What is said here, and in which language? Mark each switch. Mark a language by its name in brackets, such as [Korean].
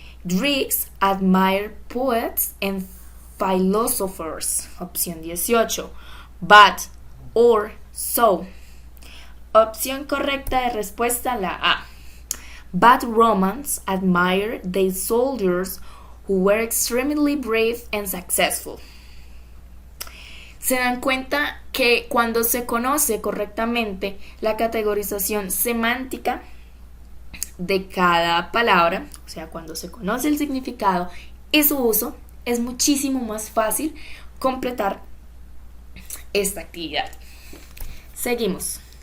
[English] Greeks admire poets and philosophers. [Spanish] Opción 18. [English] But, or, so. [Spanish] Opción correcta de respuesta, la A. [English] Bad Romans admire their soldiers who were extremely brave and successful. [Spanish] Se dan cuenta que cuando se conoce correctamente la categorización semántica de cada palabra, o sea, cuando se conoce el significado y su uso, es muchísimo más fácil completar esta actividad. Seguimos.